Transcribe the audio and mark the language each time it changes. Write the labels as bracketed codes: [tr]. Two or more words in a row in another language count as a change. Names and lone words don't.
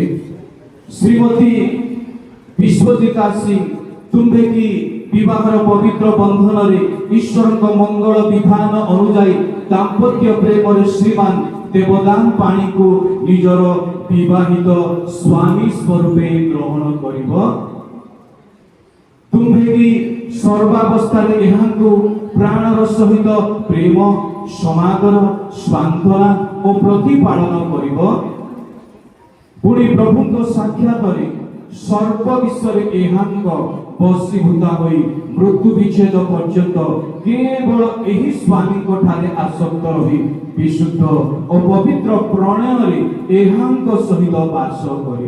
[or] ଶ୍ରୀମତୀ ବିଶ୍ୱଜିତା ସିଂ, ତୁମ୍ଭେ କି ବିବାହର ପବିତ୍ର ବନ୍ଧନରେ ଈଶ୍ୱରଙ୍କ ମଙ୍ଗଳ ବିଧାନ ଅନୁଯାୟୀ ଦାମ୍ପତ୍ୟ ପ୍ରେମରେ ଶ୍ରୀମାନ ଦେବଦାନ ପାଣିକୁ ନିଜର ବିବାହିତ ସ୍ୱାମୀ ସ୍ୱରୂପେ ଗ୍ରହଣ କରିବ? ତୁମ୍ଭେ କି ସର୍ବାବସ୍ଥାରେ ଏହାଙ୍କୁ ପ୍ରାଣର ସହିତ ପ୍ରେମ, ସମାଦର, ସାନ୍ତ୍ୱନା ଓ ପ୍ରତିପାଳନ କରିବ? ପୁଣି ପ୍ରଭୁଙ୍କ ସାକ୍ଷାତରେ ସର୍ବ ବିଶ୍ୱରେ ଏହାଙ୍ଗ ବଶୀଭୂତ ହଇ ମୃତ୍ୟୁ ବିଚ୍ଛେଦ ପର୍ଯ୍ୟନ୍ତ କେବଳ ଏହି ସ୍ୱାମୀଙ୍କ ଠାରେ ଆସକ୍ତ ରହି ବିଶୁଦ୍ଧ ଓ ପବିତ୍ର ପ୍ରଣୟରେ ଏହାଙ୍କ ସହିତ ବାସ କରିବ।